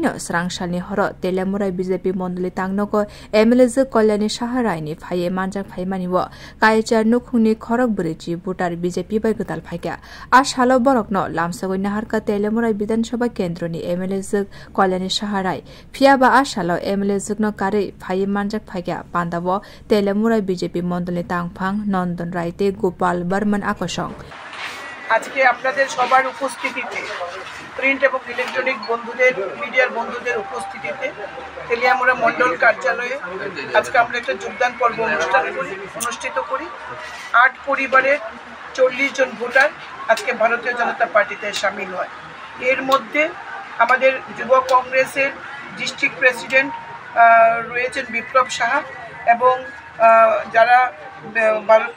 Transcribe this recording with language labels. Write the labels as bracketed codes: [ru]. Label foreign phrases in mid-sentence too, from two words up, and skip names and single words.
[trp] no srang salni horo Telemurai BJP mondoli tangnogo MLA Kalyani Saharai phaye manjak phaimani wo kaichar nukhungni khorok burichi voter BJP bai godal phaika a salo borok no lamsagoi naharka Telemurai [bn] বিধানসভা কেন্দ্র [trp] ni MLA Kalyani Saharai phiaba a salo MLA no kare phaye manjak phaika pandabo Telemurai BJP mondoli tangphang Nandon Raite Gopal Barman akosong [bn] আজকে আপনাদের সবার উপস্থিতিতে প্রিন্ট এবং ইলেকট্রনিক বন্ধুদের মিডিয়ার বন্ধুদের উপস্থিতিতে তেলিয়ামুড়া মণ্ডল কার্যালয়ে আজকে আমরা একটা যোগদান পর্ব অনুষ্ঠিত করি 8 পরিবারের 40 জন ভোটার আজকে ভারতীয় জনতা পার্টিতে শামিল হয় এর মধ্যে আমাদের যুব কংগ্রেসের [en] district president [bn] রয়েছেন বিপ্লব সাহা এবং যারা ভারতীয়